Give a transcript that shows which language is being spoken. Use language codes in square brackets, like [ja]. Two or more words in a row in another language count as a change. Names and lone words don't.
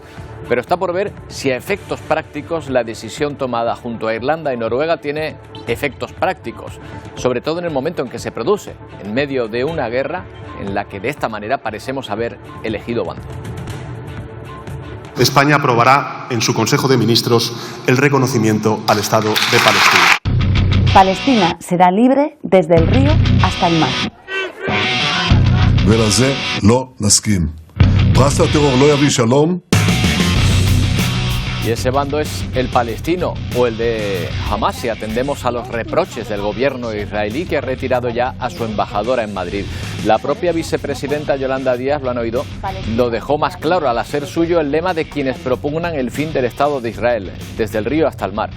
[es] Pero está por ver si a efectos prácticos la decisión tomada junto a Irlanda y Noruega tiene efectos prácticos, sobre todo en el momento en que se produce, en medio de una guerra en la que de esta manera parecemos haber elegido bando. España aprobará en su Consejo de Ministros el reconocimiento al Estado de Palestina. Palestina será libre desde el río hasta el mar. [he] ולזה לא נסכים. פרס הטרור לא יביא שלום. [es] Y ese bando es el palestino o el de Hamas, si atendemos a los reproches del gobierno israelí, que ha retirado ya a su embajadora en Madrid. La propia vicepresidenta Yolanda Díaz, lo han oído, lo dejó más claro al hacer suyo el lema de quienes propugnan el fin del Estado de Israel, desde el río hasta el mar.